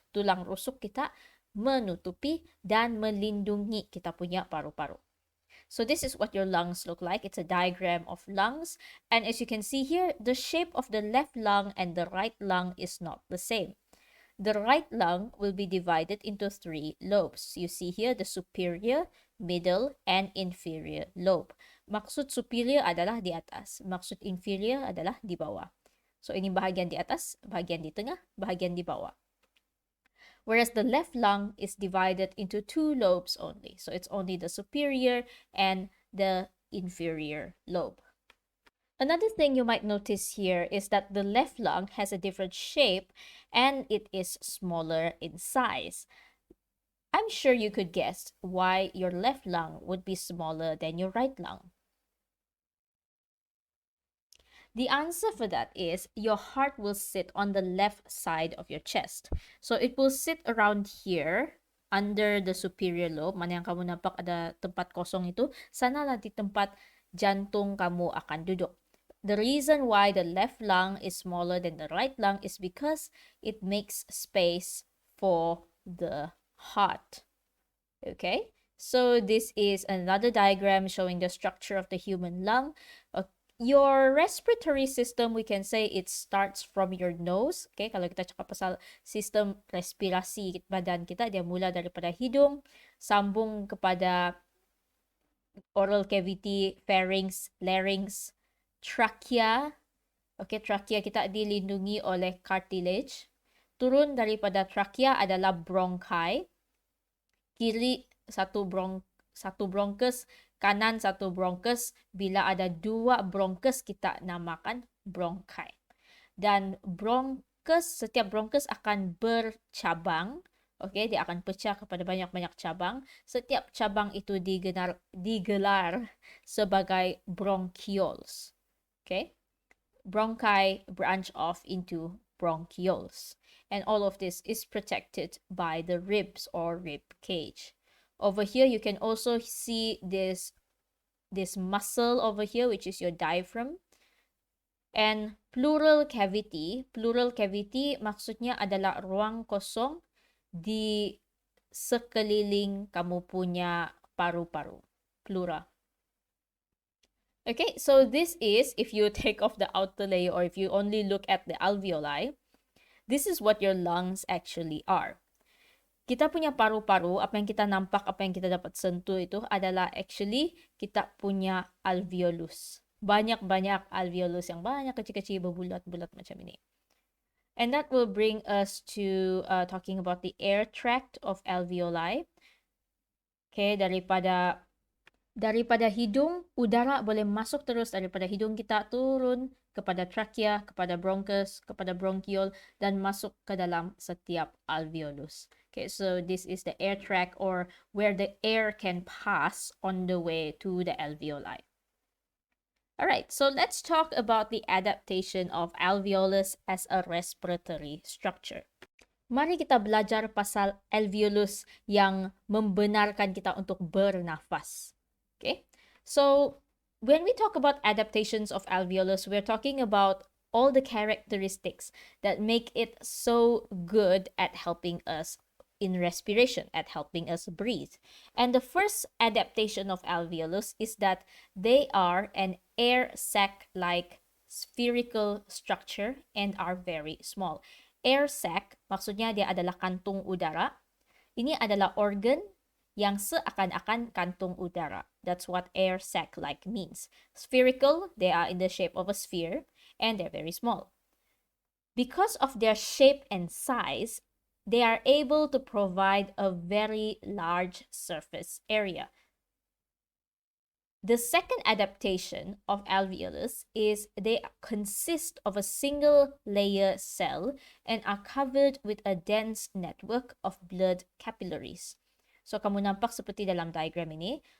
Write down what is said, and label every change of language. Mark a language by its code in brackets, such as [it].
[ms] Tulang rusuk kita menutupi dan melindungi kita punya paru-paru. [en] So this is what your lungs look like. It's a diagram of lungs. And as you can see here, the shape of the left lung and the right lung is not the same. The right lung will be divided into 3 lobes. You see here the superior, middle, and inferior lobe. [ms] Maksud superior adalah di atas. Maksud inferior adalah di bawah. So ini bahagian di atas, bahagian di tengah, bahagian di bawah. [en] Whereas the left lung is divided into 2 lobes only. So it's only the superior and the inferior lobe. Another thing you might notice here is that the left lung has a different shape and it is smaller in size. I'm sure you could guess why your left lung would be smaller than your right lung. The answer for that is your heart will sit on the left side of your chest. So it will sit around here under the superior lobe. [ms] Mana yang kamu nampak ada tempat kosong itu, sana lah di tempat jantung kamu akan duduk. [en] The reason why the left lung is smaller than the right lung is because it makes space for the heart. Okay? So this is another diagram showing the structure of the human lung. Your respiratory system, we can say it starts from your nose. [ms] Okay, kalau kita cakap pasal sistem respirasi badan kita, dia mula daripada hidung, sambung kepada oral cavity, pharynx, larynx, trachea. Okay, trachea kita dilindungi oleh cartilage. Turun daripada trachea adalah bronchi. Kiri satu satu bronkus kanan, satu bronkus. Bila ada dua bronkus, kita namakan bronchi. Dan setiap bronkus akan bercabang. Okay, dia akan pecah kepada banyak-banyak cabang. Setiap cabang itu digelar sebagai bronchioles. [en] Okay, bronchi branch off into bronchioles. And all of this is protected by the ribs or rib cage. Over here, you can also see this muscle over here, which is your diaphragm. [ms] And pleural cavity maksudnya adalah ruang kosong di sekeliling kamu punya paru-paru. Pleura. [en] Okay, so this is, if you take off the outer layer or if you only look at the alveoli, this is what your lungs actually are. [ms] Kita punya paru-paru, apa yang kita nampak, apa yang kita dapat sentuh itu adalah actually kita punya alveolus. Banyak-banyak alveolus yang banyak kecil-kecil berbulat-bulat macam ini. [en] And that will bring us to talking about the air tract of alveoli. [ms] Okay, daripada hidung, udara boleh masuk terus daripada hidung kita turun kepada trachea, kepada bronchus, kepada bronchiole, dan masuk ke dalam setiap alveolus. [en] Okay, so this is the air tract, or where the air can pass on the way to the alveoli. Alright, so let's talk about the adaptation of alveolus as a respiratory structure. [ms] Mari kita belajar pasal alveolus yang membenarkan kita untuk bernafas. [en] Okay, so when we talk about adaptations of alveolus, we're talking about all the characteristics that make it so good at helping us in respiration, at helping us breathe. And the first adaptation of alveolus is that they are an air sac-like spherical structure and are very small. [ms] Air sac, maksudnya dia adalah kantung udara. Ini adalah organ yang seakan-akan kantung udara. [en] That's what air sac-like means. Spherical, they are in the shape of a sphere, and they're very small. Because of their shape and size, they are able to provide a very large surface area. The second adaptation of alveolus is they consist of a single layer cell and are covered with a dense network of blood capillaries. [ms] So, kamu nampak seperti dalam diagram ini.